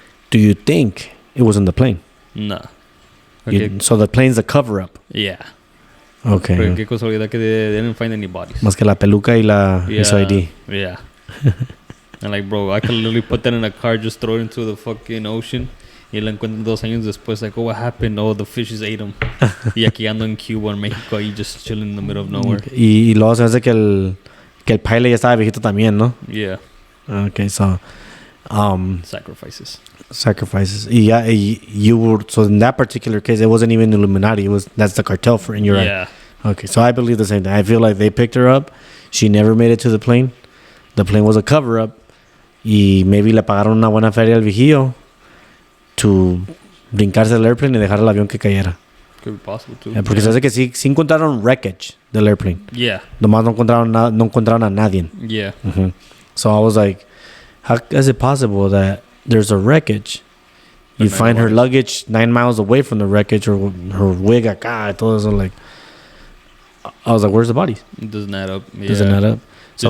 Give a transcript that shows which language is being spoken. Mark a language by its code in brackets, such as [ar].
[en] Do you think it was on the plane? No. Okay. So the plane's a cover-up? Yeah. Okay. [es] Pero qué casualidad que [en] they didn't find any bodies. [es] Más que la peluca y su ID. [en] Yeah. And like, bro, I could literally put that in a car, just throw it into the fucking ocean, [es] Y la encuentran 2 años después, [en] like, oh, what happened? Oh, the fishes ate him. [es] Y aquí ando en Cuba, en México, ahí [en] just chilling in the middle of nowhere. [es] Y luego se hace que el pilot ya estaba viejito también, ¿no? [en] Yeah. Okay, so Sacrifices. You were, so in that particular case, it wasn't even Illuminati. That's the cartel for, and you're Yeah. right. Okay, so I believe the same thing. I feel like they picked her up. She never made it to the plane. The plane was a cover up. [es] Y maybe le pagaron una buena feria al vigío to brincarse el airplane y dejar el avión que cayera. [en] Could be possible too. [es] Porque se hace que sí encontraron wreckage del airplane. [en] Yeah. [es] Nomás no encontraron a nadie. [en] Yeah. Mm-hmm. So I was like, how is it possible that there's a wreckage? You find her luggage 9 miles away from the wreckage, or her wig [es] acá, todo eso. [en] Like, I was like, where's the body? It doesn't add up. Yeah. Doesn't add up. So